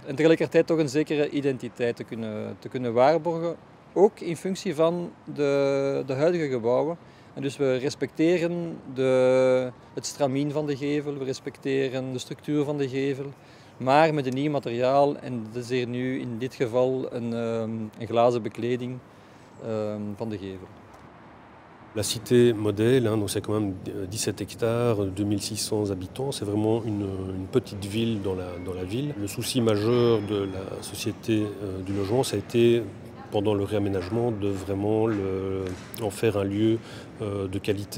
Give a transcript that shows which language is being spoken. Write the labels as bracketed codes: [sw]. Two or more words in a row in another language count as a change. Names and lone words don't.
[nl] En tegelijkertijd toch een zekere identiteit te kunnen waarborgen, ook in functie van de huidige gebouwen. En dus we respecteren het stramien van de gevel, we respecteren de structuur van de gevel, maar met een nieuw materiaal. En dat is hier nu in dit geval een glazen bekleding van de gevel. [fr] La cité modèle, donc c'est quand même 17 hectares, 2600 habitants, c'est vraiment une petite ville dans la ville. Le souci majeur de la société du logement, ça a été pendant le réaménagement de vraiment en faire un lieu de qualité.